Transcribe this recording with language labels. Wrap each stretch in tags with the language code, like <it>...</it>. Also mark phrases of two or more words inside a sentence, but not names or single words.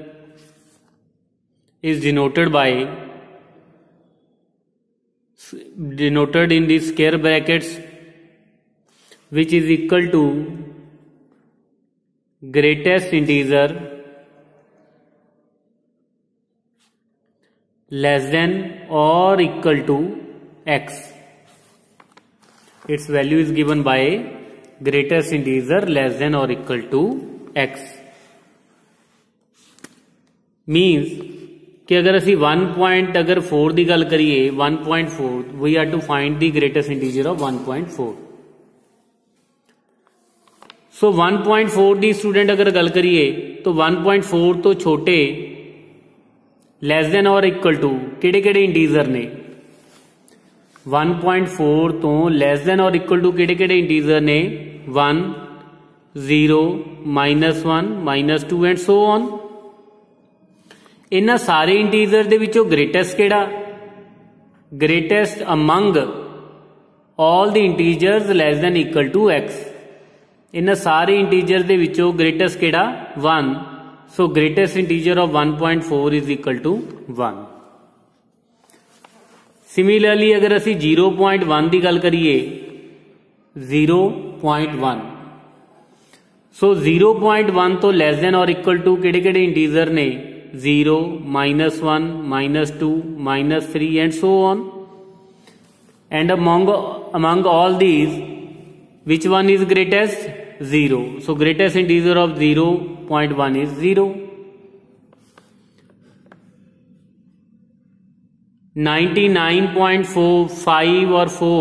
<en>is denoted in the square brackets, which is equal to greatest integer less than or equal to x. Its value is given by greatest integer less than or equal to x.</en> <pa>Means ਕਿ ਅਗਰ ਅਸੀਂ 1.4 ਕੀ ਗੱਲ ਕਰੀਏ 1.4,</pa> <en>we are to find the greatest integer of 1.4.</en> <pa>ਸੋ 1.4 ਕੀ ਸਟੂਡੈਂਟ ਅਗਰ ਗੱਲ ਕਰੀਏ ਤਾਂ 1.4 ਤੋਂ ਛੋਟੇ</pa> <en>less than or equal to</en> <pa>ਕਿਹੜੇ ਕਿਹੜੇ ਇੰਟੀਜਰ ਨੇ? 1.4 ਤੋਂ</pa> <en>less than or equal to</en> <pa>ਕਿਹੜੇ ਕਿਹੜੇ ਇੰਟੀਜਰ ਨੇ?</pa> <en>1, 0, -1, -2 and so on.</en> <pa>ਇਨ੍ਹਾਂ ਸਾਰੇ ਇੰਟੀਜਰ ਦੇ ਵਿਚੋਂ ਗ੍ਰੇਟੈਸਟ ਕਿਹੜਾ?</pa> <en>greatest among all the integers less than equal to x.</en> <pa>ਇਨ੍ਹਾਂ ਸਾਰੇ ਇੰਟੀਜਰ ਦੇ ਵਿਚੋਂ ਗ੍ਰੇਟੈਸਟ ਕਿਹੜਾ? 1.</pa> <en>So greatest integer of 1.4 is equal to 1.</en> <pa>Similarly ਅਗਰ ਅਸੀਂ 0.1 ਕੀ ਗੱਲ ਕਰੀਏ 0.1,</pa> <en>so 0.1 तो less than or equal to</en> <pa>ਕਿਹੜੇ ਕਿਹੜੇ ਇੰਟੀਜਰ ਨੇ?</pa> <en>0, -1, -2, -3 and so on. And among all these, which one is greatest? 0. So greatest integer of 0.1 is 0. 99.45 or 4.</en>